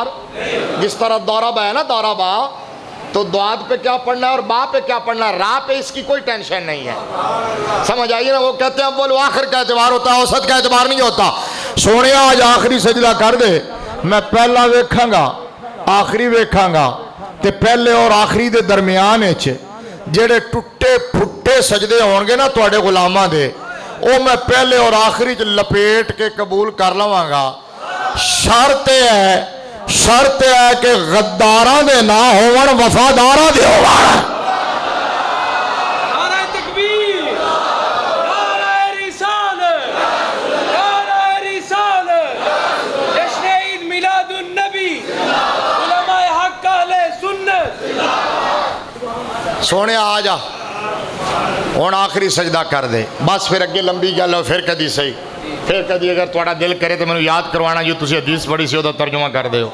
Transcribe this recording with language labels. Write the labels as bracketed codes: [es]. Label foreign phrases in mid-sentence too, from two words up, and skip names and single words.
[ur] جس طرح دورہ ہے نا، دورہ با تو دعاد پہ کیا پڑھنا ہے اور با پہ کیا پڑھنا ہے، را پہ اس کی کوئی ٹینشن نہیں ہے، سمجھ آئیے نا۔ وہ کہتے ہیں اول و آخر کا اعتبار ہوتا ہے، اوسط کا اعتبار نہیں ہوتا۔ [pa] سونے آج آخری سجدہ کر دے، میں پہلا ویکھاں گا آخری ویکھاں گا تے پہلے اور آخری دے درمیان جڑے ٹوٹے پھٹے سجدے ہونگے نا تواڈے غلاماں دے، او میں پہلے اور آخری لپیٹ کے قبول کر لواں گا۔ شرط ہے کہ غداراں دے نہ ہون، وفاداراں دے ہون۔ [ur] نعرہ تکبیر، نعرہ رسالت، نعرہ رسالت، جشن عید میلاد النبی، علماء حق اہل سنت۔ [pa] سونے آ جا ہون آخری سجدہ کر دے بس، پھر اگے لمبی گل ہو، پھر کدی صحیح، پھر کدی اگر تھوڑا دل کرے تو میں یاد کروانا جو تسی حدیث پڑھی سی تو ترجمہ کر دے ہو۔